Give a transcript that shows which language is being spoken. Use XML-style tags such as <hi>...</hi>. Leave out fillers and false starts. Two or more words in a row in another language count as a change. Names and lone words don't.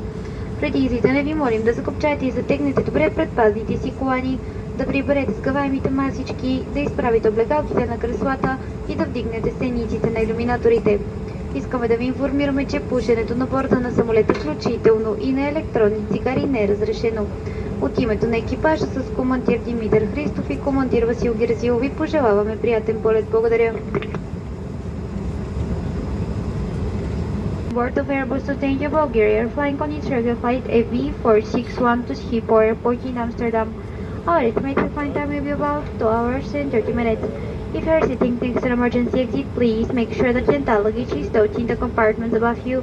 <bg>Преди излизане ви молим да закопчаете и затегнете добре предпазните си колани, да приберете скаваемите масички, да изправите облегалките на креслата и да вдигнете стениците на илюминаторите. Искаме да ви информираме, че пушенето на борда на самолета, включително и на електронни цигари, не е разрешено. От името на екипажа с командир Димитър Христов и командир Васил Герзилов ви пожелаваме приятен полет. Благодаря.</bg> <en>Board of Airbus A220 Bulgaria Air flying on its regular flight FB461 to Schiphol Airport in Amsterdam. Our estimated flight time will be about 2 hours and 30 minutes. If you are sitting next to an emergency exit, please make sure that your luggage is stowed in the compartments above you.</en>